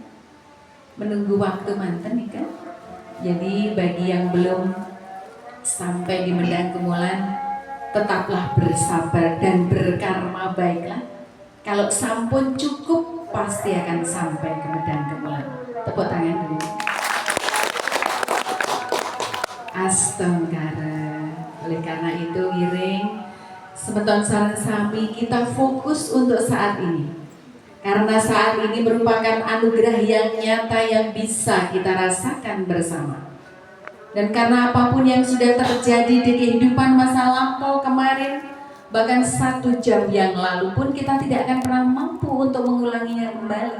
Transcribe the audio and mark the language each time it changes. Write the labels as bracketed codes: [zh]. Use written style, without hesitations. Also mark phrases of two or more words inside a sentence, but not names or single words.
[id] Menunggu waktu manten nih kan. Jadi bagi yang belum sampai di Medang Kemulan, tetaplah bersabar dan berkarma baiklah. Kalau sampun cukup, pasti akan sampai ke Medang Kemulan. Tepuk tangan dulu. Astagfirullah. Oleh karena itu [ban] ngiring semeton sareng sami, [id] kita fokus untuk saat ini. Karena saat ini merupakan anugerah yang nyata yang bisa kita rasakan bersama. Dan karena apapun yang sudah terjadi di kehidupan masa lampau kemarin, bahkan 1 jam yang lalu pun kita tidak akan pernah mampu untuk mengulanginya kembali.